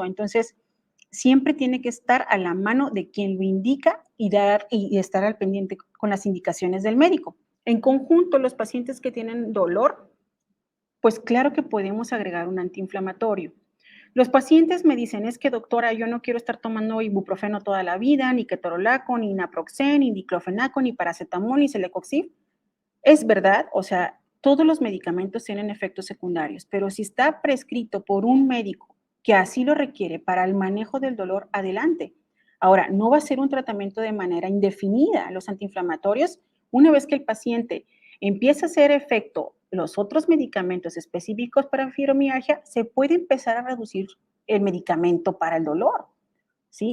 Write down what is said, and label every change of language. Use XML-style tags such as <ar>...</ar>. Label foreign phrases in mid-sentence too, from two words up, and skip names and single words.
<es>Entonces, siempre tiene que estar a la mano de quien lo indica y estar al pendiente con las indicaciones del médico. En conjunto, los pacientes que tienen dolor, pues claro que podemos agregar un antiinflamatorio. Los pacientes me dicen, es que doctora, yo no quiero estar tomando ibuprofeno toda la vida, ni ketorolaco, ni naproxen, ni diclofenaco, ni paracetamol, ni celecoxib. Es verdad, o sea, todos los medicamentos tienen efectos secundarios, pero si está prescrito por un médico que así lo requiere para el manejo del dolor, adelante. Ahora, no va a ser un tratamiento de manera indefinida. Los antiinflamatorios, una vez que el paciente empieza a hacer efecto los otros medicamentos específicos para fibromialgia, se puede empezar a reducir el medicamento para el dolor, ¿sí?</es>